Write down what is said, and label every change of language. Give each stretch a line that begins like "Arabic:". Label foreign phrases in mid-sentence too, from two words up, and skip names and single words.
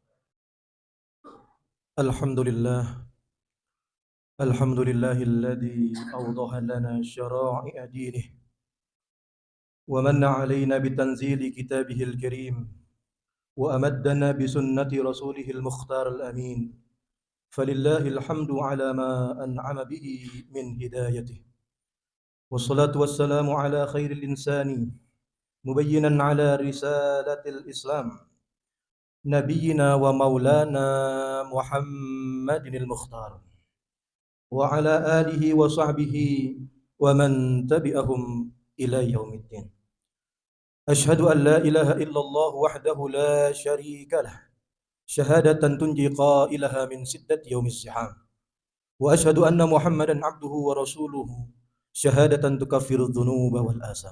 Arabic: الحمد لله، الحمد لله الذي أوضح لنا شرائع دينه ومن علينا بتنزيل كتابه الكريم وأمدنا بسنة رسوله المختار الأمين. فلله الحمد على ما أنعم به من هدايته. والصلاة والسلام على خير الإنسان مبينا على رسالة الإسلام. نبينا ومولانا محمد المختار وعلى آله وصحبه ومن تبعهم إلى يوم الدين. أشهد أن لا إله إلا الله وحده لا شريك له شهادة تنجي قائلها من سدة يوم الزحام، وأشهد أن محمدا عبده ورسوله شهادة تكفر الذنوب والآثام.